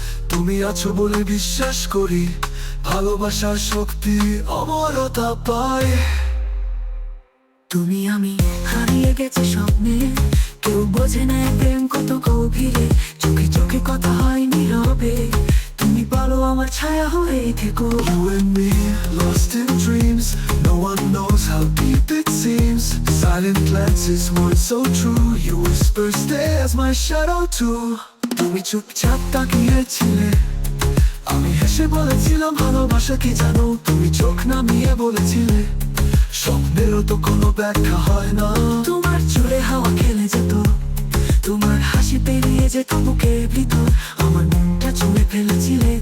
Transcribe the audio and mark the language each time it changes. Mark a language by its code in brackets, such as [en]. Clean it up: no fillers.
[bn] তুমি আছো বলে বিশ্বাস করি, ভালোবাসার শক্তি অমরতা পায়। তুমি আমি হারিয়ে গেছি স্বপ্নে, কেউ বোঝে না প্রেম কত গভীরে। চোখে চোখে কথা হয় নীরবে, তুমি বলো আমার ছায়া হয়ে থেকো। [en] You and me, lost in dreams, no one knows how deep it seems. Silent glances, words so true, you whisper stay as my shadow too. [bn] তুমি চুপচাপ তাকিয়েছিলে, আমি হেসে বলেছিলাম ভালোবাসা কি জানো। তুমি চোখ নামিয়ে বলেছিলে স্বপ্নেরও তো কোনো ব্যাখ্যা হয় না। তোমার চুলে হাওয়া খেলে যেত, তোমার হাসি পেরিয়ে যেত বুকের ভিতর, আমার মনটা ছুঁয়ে ফেলেছিলে।